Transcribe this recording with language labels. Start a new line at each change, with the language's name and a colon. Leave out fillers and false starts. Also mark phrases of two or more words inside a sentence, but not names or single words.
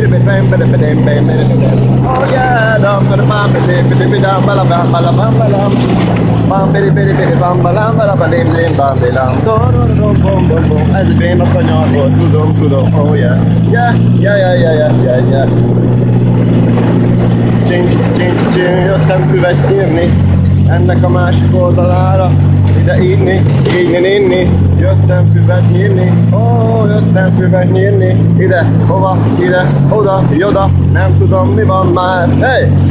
English: Oh yeah, dum ba bam bam bam bam bam bam bam bam bidi bidi bidi bam bam bam bam dim dim bam bam dum bum bum bum.
Hungarian: Ez egy béna kanyar volt, tudom,
English: oh yeah. Yeah.
Hungarian: Csing, jöttem füvet nyírni, ennek a másik oldalára, ide inni, jöttem füvet nyírni, jöttem füvet nyírni, ide, hova, ide, oda, joda, nem tudom mi van már, hey!